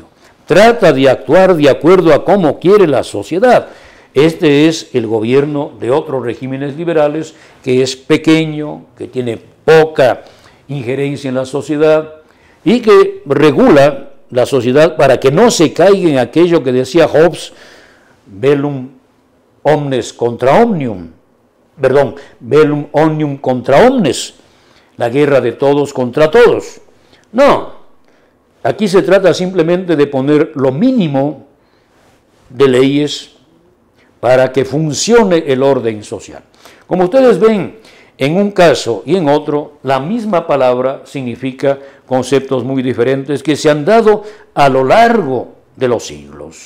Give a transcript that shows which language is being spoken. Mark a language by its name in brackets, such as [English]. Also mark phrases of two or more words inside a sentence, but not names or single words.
[Spanish] Trata de actuar de acuerdo a cómo quiere la sociedad. Este es el gobierno de otros regímenes liberales, que es pequeño, que tiene poca injerencia en la sociedad y que regula la sociedad para que no se caiga en aquello que decía Hobbes, [Latin] bellum omnes contra omnium, [Spanish] perdón, [Latin] bellum omnium contra omnes, [Spanish] la guerra de todos contra todos. No, Aquí se trata simplemente de poner lo mínimo de leyes para que funcione el orden social. Como ustedes ven, en un caso y en otro, la misma palabra significa conceptos muy diferentes que se han dado a lo largo de los siglos.